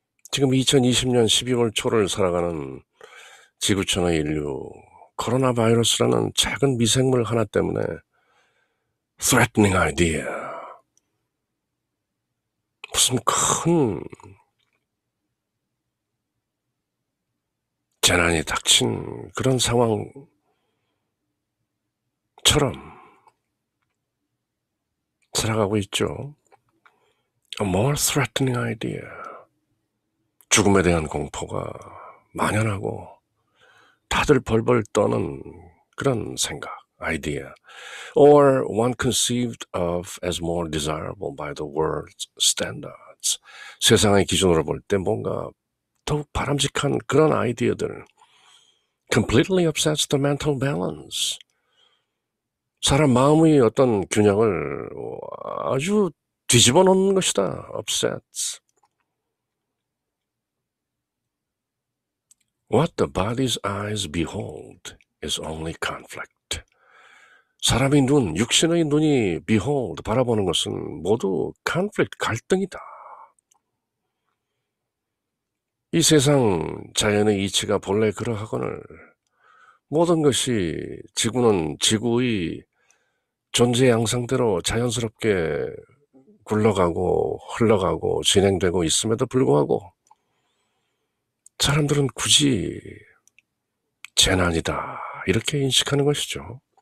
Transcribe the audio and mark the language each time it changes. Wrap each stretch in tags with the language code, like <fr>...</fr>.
<ko>지금 2020년 12월 초를 살아가는 지구촌의 인류, 코로나 바이러스라는 작은 미생물 하나 때문에</ko> <en>threatening idea,</en> <ko>무슨 큰 재난이 닥친 그런 상황처럼 살아가고 있죠.</ko> <en>A more threatening idea.</en> <ko>죽음에 대한 공포가 만연하고 다들 벌벌 떠는 그런 생각, idea.</ko> <en>Or one conceived of as more desirable by the world's standards.</en> <ko>세상의 기준으로 볼 때 뭔가 더욱 바람직한 그런 아이디어들.</ko> <en>Completely upsets the mental balance.</en> <ko>사람 마음의 어떤 균형을 아주 뒤집어 놓는 것이다.</ko> <en>upsets. What the body's eyes behold is only conflict.</en> <ko>사람의 눈, 육신의 눈이 behold, 바라보는 것은 모두 conflict, 갈등이다. 이 세상 자연의 이치가 본래 그러하거늘 모든 것이 지구는 지구의 존재 양상대로 자연스럽게 굴러가고 흘러가고 진행되고 있음에도 불구하고 사람들은 굳이 재난이다 이렇게 인식하는 것이죠.</ko>